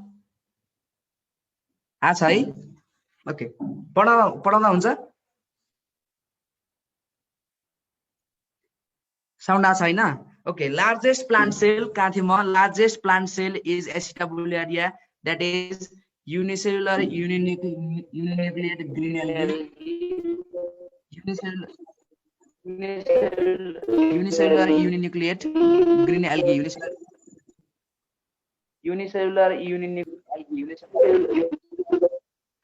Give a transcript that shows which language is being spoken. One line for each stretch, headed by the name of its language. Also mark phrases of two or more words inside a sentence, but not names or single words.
Nepali: आछ है? ओके, पढाउँदा हुन्छ? साउन्ड आछ हैन? ओके,
English: largest plant cell
Nepali: कहाँ थिएँ म?
English: largest plant cell is Acetabularia, that is unicellular uninucleated green algae. Unicellular uninucleate green algae. Unicellular uninucleate algae.